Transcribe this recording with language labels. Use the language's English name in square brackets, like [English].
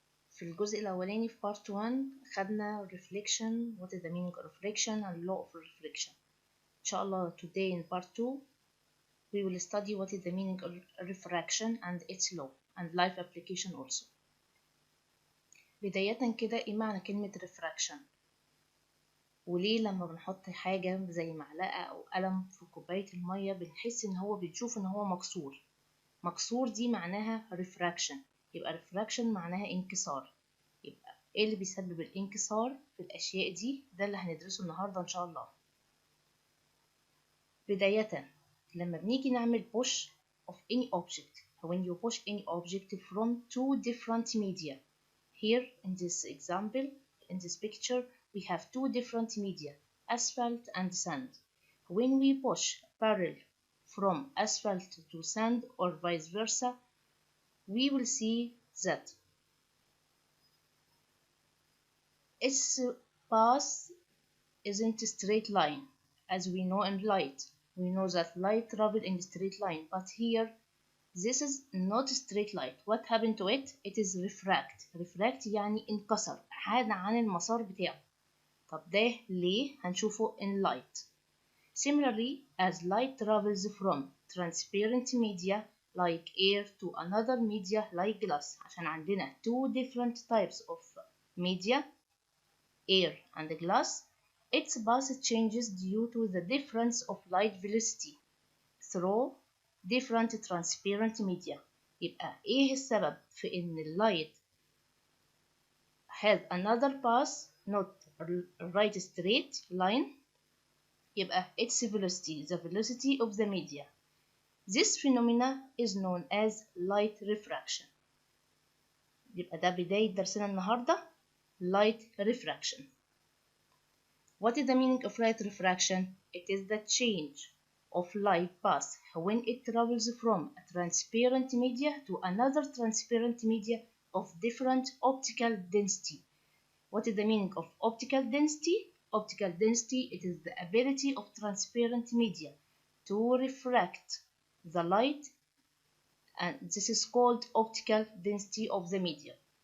[Arabic] في الجزء الأولاني في [English] Part 1 [Arabic] خدنا [English] Reflection, what is the meaning of reflection and law of reflection. إن شاء الله today in Part 2 we will study what is the meaning of refraction and its law and life application also. [Arabic] بداية كده إيه معنى كلمة refraction؟ وليه لما بنحط حاجة زي معلقة أو قلم في كوباية المية بنحس إن هو بنشوف إن هو مكسور. مكسور دي معناها refraction. يبقى refraction معناها انكسار. يبقى إيه اللي بيسبب الانكسار في الأشياء دي؟ ده اللي هندرسه النهاردة إن شاء الله. بداية لما بنيجي نعمل [English] push of any object, when you push any object from two different media. Here in this example, in this picture, we have two different media, asphalt and sand. When we push barrel from asphalt to sand or vice versa, we will see that its path isn't a straight line. As we know in light, we know that light travels in a straight line, but here this is not a straight line. What happened to it? It is refract. [Arabic] Refract يعني انكسر، حاد عن المسار بتاعه. طب ده ليه؟ هنشوفه [English] in light. Similarly, as light travels from transparent media like air to another media like glass, [Arabic] عشان عندنا [English] two different types of media, air and glass, its path changes due to the difference of light velocity through different transparent media. [Arabic] يبقى ايه السبب في ان اللايت [English] has another path, not right straight line? يبقى its velocity, the velocity of the media. This phenomena is known as light refraction. [Arabic] يبقى ده بداية درسنا النهاردة light refraction. [English] What is the meaning of light refraction? It is the change of light path when it travels from a transparent media to another transparent media of different optical density. What is the meaning of optical density? Optical density, it is the ability of transparent media to refract the light, and this is called optical density of the media.